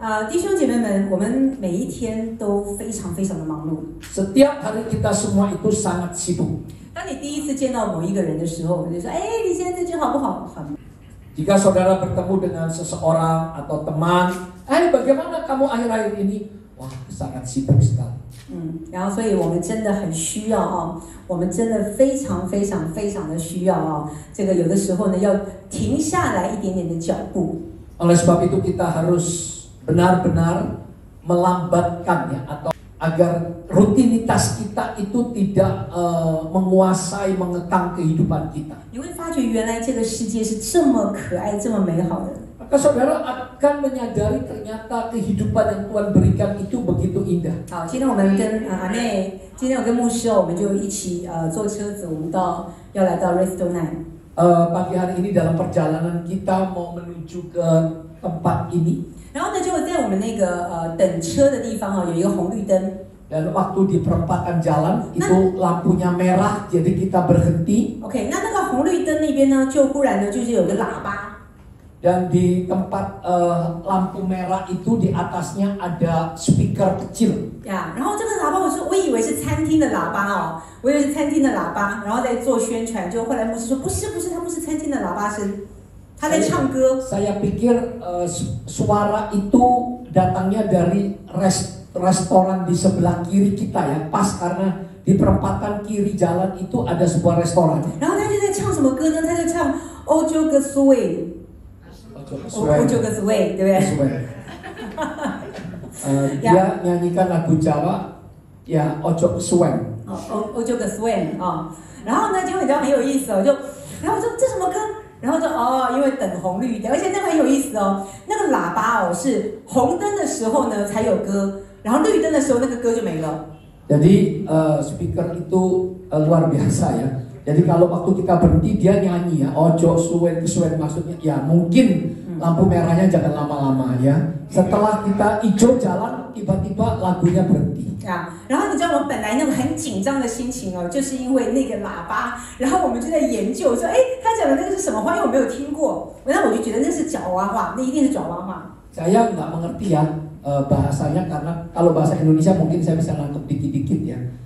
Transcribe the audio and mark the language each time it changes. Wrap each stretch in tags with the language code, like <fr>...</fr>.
<zh>弟兄姐妹们，我们每一天都非常非常的忙碌。</zh> <id>Setiap hari kita semua itu sangat sibuk.</id> <zh>当你第一次见到某一个人的时候，你就说：“哎，你现在最近好不好？”</zh> <id>Jika saudara bertemu dengan seseorang atau teman, bagaimana kamu akhir-akhir ini? Wah, sangat sibuk sekali.</id> <zh>然后所以我们真的很需要我们真的非常非常非常的需要这个有的时候呢要停下来一点点的脚步。</zh> <id>Oleh sebab itu kita harus benar-benar melambatkan ya, atau agar rutinitas kita itu tidak menguasai, mengekang kehidupan kita.</id> <zh>你会发觉原来这个世界是这么可爱、这么美好的。</zh> <id>Maka saudara akan menyadari ternyata kehidupan yang Tuhan berikan itu begitu indah.</id> <zh>好，今天我们跟阿妹，今天我跟牧师我们就一起坐车子，我们要来到 Resto 9。</zh> <id>Pagi hari ini dalam perjalanan kita mau menuju ke tempat ini.</id> <zh>然后呢，就在我们那个等车的地方有一个红绿灯。</zh> <id>Dan waktu di perempatan jalan itu lampunya merah, jadi kita berhenti.</id> <zh>OK， 那个红绿灯那边呢，就忽然呢就是有个喇叭。</zh> <id>Dan di tempat lampu merah itu di atasnya ada speaker kecil.</id> <zh>呀，然后这个喇叭我以为是餐厅的喇叭我以为是餐厅的喇叭，然后在做宣传。就后来牧师说不是，它不是餐厅的喇叭声，他在唱歌。</zh> <id>Saya pikir suara itu datangnya dari restoran di sebelah kiri kita ya, pas karena di perempatan kiri jalan itu ada sebuah restoran.</id> <zh>然后他就在唱什么歌呢？他在唱 Ojo ke Suwe。 Ojo ke Suwe， 对不对？</zh> <id>Dia nyanyikan lagu Jawa, ya Ojo ke Suwe。</id> <zh>Ojo ke Suwe 然后呢，结果你知道很有意思然后我说这什么歌？然后说因为等红绿灯，而且那个很有意思那个喇叭是红灯的时候呢才有歌，然后绿灯的时候那个歌就没了。</zh> <id>Jadi speaker itu luar biasa ya. Jadi kalau waktu kita berhenti dia nyanyi ya, Ojo Suwen, maksudnya ya mungkin lampu merahnya jangan lama-lama ya. Setelah kita hijau jalan, tiba-tiba lagunya berhenti.</id> <zh>然后你知道我本来那个很紧张的心情就是因为那个喇叭，然后我们就在研究说，他讲的那个是什么话？因为我没有听过，然后我就觉得那是爪哇话，那一定是爪哇话。</zh> <id>Saya nggak mengerti ya bahasanya, karena kalau bahasa Indonesia mungkin saya bisa nangkep dikit-dikit ya.</id>